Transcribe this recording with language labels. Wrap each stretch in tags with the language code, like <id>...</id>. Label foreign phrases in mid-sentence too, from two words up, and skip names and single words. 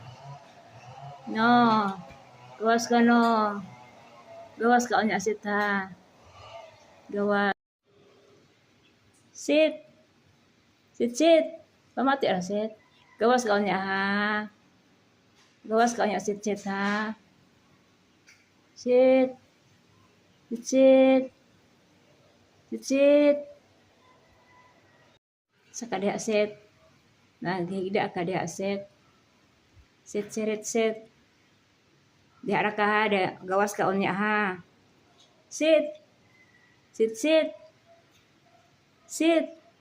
<ceb>No. Gawas ka no. Gawas ka niya sit ha. Gawas.</ceb> <en>Sit. Sit, sit.</en> <ceb>Pamati ra sit. Gawas ka niya ha. Gawas ka niya</ceb> <en>sit, sit</en> <ceb>ha.</ceb> <en>Sit. Sit, sit. Sit, sit.</en> <ceb>Sa kadiha sit. Naghigda ka diha sit.</ceb> <en>Sit, sit, sit.</en> <ceb>Diha ra ka ha. Gawas ka niya ha.</ceb> <en>Sit. Sit, sit. Sit.</en>